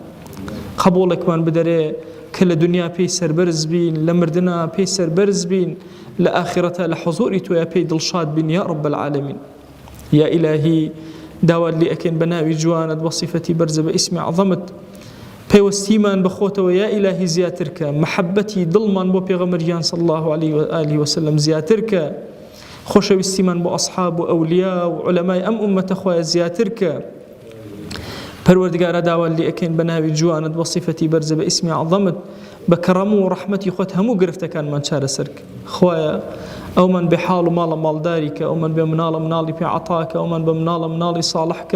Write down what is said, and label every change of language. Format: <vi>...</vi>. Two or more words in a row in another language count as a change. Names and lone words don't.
<ckb>قبوڵێکمان بدەرێ کە لە دنیا پێی سەربەرز بین، لە مردنا پێی سەربەرز بین، لە ئاخرەتە لە حوزوری تۆیە پێی دڵشاد بین</ckb> <ar>یا رب العالمین.</ar> <ckb>یا ئیلاهی داوات لێ ئەکەین بە ناوی جوانت بە صیفەتی بەرزە بە ئیسمی عەظەمت، پەیوەستیمان بەخۆتەوە یا ئیلاهی زیاتر کە، محەبەتی دڵمان بۆ پێغەمبەریان</ckb> <ar>صلی الله عليه وآله وسلم</ar> <ckb>زیاتر کە، خۆشەویستیمان بۆ ئەصحاب و ئەولیا و عولەمای ئەم ئومەتە خۆیان زیاتر کە. پەروەردگارە داوات لێ ئەکەین بە ناوی جوانت بە صیفەتی بەرزە بە ئیسمی عەظەمت، بە کەڕەم و ڕەحمەتی خۆت هەموو گرفتەکانمان چارەسەر کە. خۆیە ئەومان بێ حاڵ و ماڵە ماڵداری کە، ئەومان بێ مناڵە مناڵی پێ عەتاکە، ئەومان بە مناڵە مناڵی ساڵح کە.</ckb>